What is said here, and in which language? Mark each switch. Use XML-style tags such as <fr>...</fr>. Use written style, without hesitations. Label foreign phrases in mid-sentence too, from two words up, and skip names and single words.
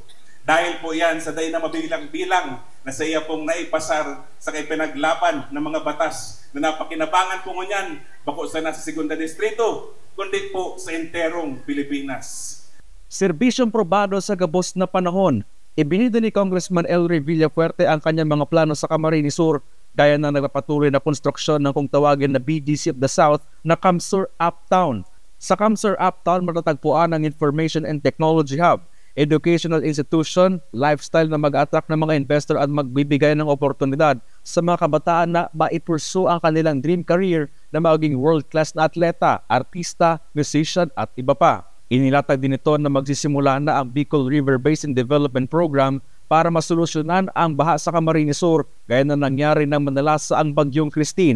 <bik>Dahil po yan sa day na mabilang-bilang na sa iya pong naipasar sa kay pinaglaban ng mga batas na napakinabangan po ngunyan bako sa nasa segunda distrito, kundi po sa enterong Pilipinas. Serbisyong probado sa gabos na panahon,</bik> <tl>ibinida ni Congressman El Rey Villafuerte ang kanyang mga plano sa Camarines Sur, gaya na nagpapatuloy na konstruksyon ng kung tawagin na BGC of the South na Camsur Uptown. Sa Camsur Uptown, matatagpuan ang Information and Technology Hub, educational institution, lifestyle na mag-attract ng mga investor at magbibigay ng oportunidad sa mga kabataan na maipursu ang kanilang</tl> <en>dream career</en> <tl>na maging world-class na atleta, artista, musician at iba pa. Inilatag din ito na magsisimula na ang Bicol River Basin Development Program para masolusyonan ang baha sa Camarines Sur gaya na nangyari ng madalas sa ang Bagyong Christine.</tl>